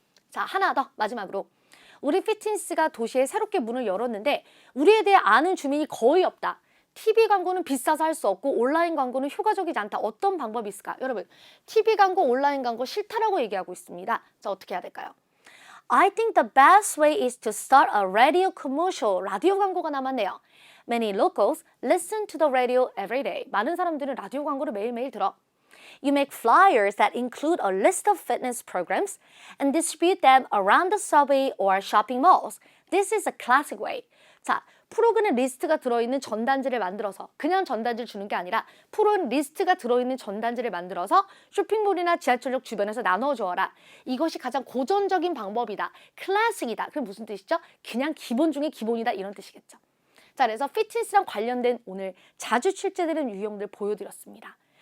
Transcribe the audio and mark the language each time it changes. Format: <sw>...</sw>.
<ko>자, 하나 더 마지막으로. 우리 피트니스가 도시에 새롭게 문을 열었는데 우리에 대해 아는 주민이 거의 없다. TV 광고는 비싸서 할 수 없고 온라인 광고는 효과적이지 않다. 어떤 방법이 있을까? 여러분, TV 광고, 온라인 광고 싫다라고 얘기하고 있습니다. 자, 어떻게 해야 될까요?</ko> <en>I think the best way is to start a radio commercial.</en> <ko>라디오 광고가 남았네요.</ko> <en>Many locals listen to the radio every day.</en> <ko>많은 사람들은 라디오 광고를 매일매일 들어.</ko> <en>You make flyers that include a list of fitness programs and distribute them around the subway or shopping malls. This is a classic way.</en> <ko>자, 프로그램 리스트가 들어있는 전단지를 만들어서 그냥 전단지를 주는 게 아니라 프로그램 리스트가 들어있는 전단지를 만들어서 쇼핑몰이나 지하철역 주변에서 나눠주어라. 이것이 가장 고전적인 방법이다. 클래식이다. 그게 무슨 뜻이죠? 그냥 기본 중에 기본이다. 이런 뜻이겠죠. 자, 그래서 피트니스랑 관련된 오늘 자주 출제되는 유형들 보여드렸습니다.</ko>